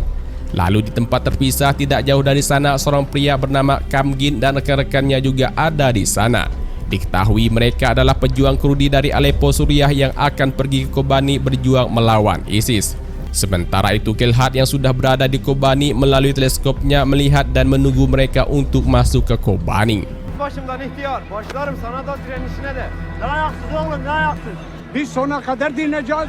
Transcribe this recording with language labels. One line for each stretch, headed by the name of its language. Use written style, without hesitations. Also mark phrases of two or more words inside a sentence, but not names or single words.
Indonesian: Lalu di tempat terpisah tidak jauh dari sana seorang pria bernama Kamgin dan rekan-rekannya juga ada di sana. Diketahui mereka adalah pejuang Kurdi dari Aleppo, Suriah yang akan pergi ke Kobani berjuang melawan ISIS. Sementara itu Gelhat yang sudah berada di Kobani melalui teleskopnya melihat dan menunggu mereka untuk masuk ke Kobani.
Turkish: Başımdan ihtiyar, başlarım sana da direnişine de. Ne ayaksın oğlum, ne ayaksın? Biz sonuna kadar dinleyeceğiz.